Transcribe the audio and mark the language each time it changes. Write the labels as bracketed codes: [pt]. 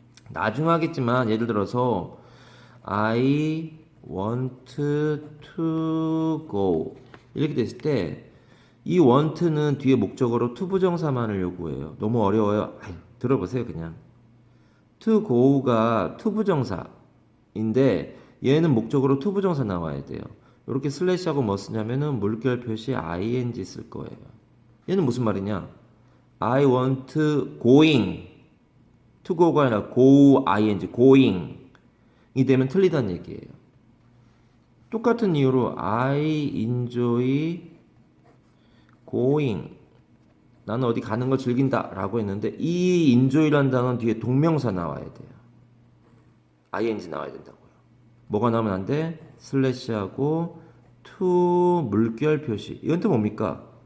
[ko] 나중 하겠지만 예를 들어서 [en] I want to go [ko] 이렇게 됐을 때 이 want는 뒤에 목적어로 to 부정사만을 요구해요. 너무 어려워요. 아유, 들어보세요 그냥. to go가 to 부정사인데 얘는 목적어로 to 부정사 나와야 돼요. 이렇게 슬래시하고 뭐 쓰냐면은 물결 표시 ing 쓸 거예요. 얘는 무슨 말이냐? [en] I want going [ko] to go가 아니라 go ing going 이 되면 틀리다는 얘기예요. 똑같은 이유로 [en] I enjoy going [ko] 나는 어디 가는 걸 즐긴다 라고 했는데 이 enjoy라는 단어는 뒤에 동명사 나와야 돼요. ing 나와야 된다고요. 뭐가 나오면 안 돼? 슬래시하고 to 물결 표시 이건 또 뭡니까?